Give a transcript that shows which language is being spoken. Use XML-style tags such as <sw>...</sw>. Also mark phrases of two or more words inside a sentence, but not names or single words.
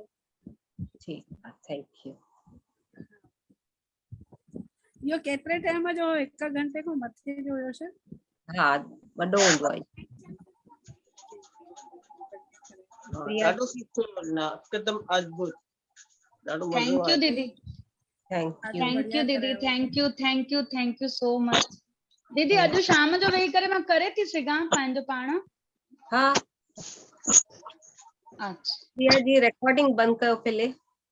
<sd>ठीकु आहे,</sd> <en>thank you.</en> <sd>इहो केतिरे टाइम जो? 1 घंटे खां मथे जो हुयो छा? हा, वॾो हूंदो आहे। ॾाढो सुठो हिकदमि अद्भुत। ॾाढो मज़ो</sd> <en>thank you</en> <sd>आयो। दीदी।</sd> <en>thank you. thank you दीदी। thank you so much. दीदी Thank</en> <sd>अॼु शाम जो वेही करे मां करे थी सघां पंहिंजो पाण? हा, अच्छा प्रिया जी रिकॉर्डिंग बंदि कयो पहले।</sd>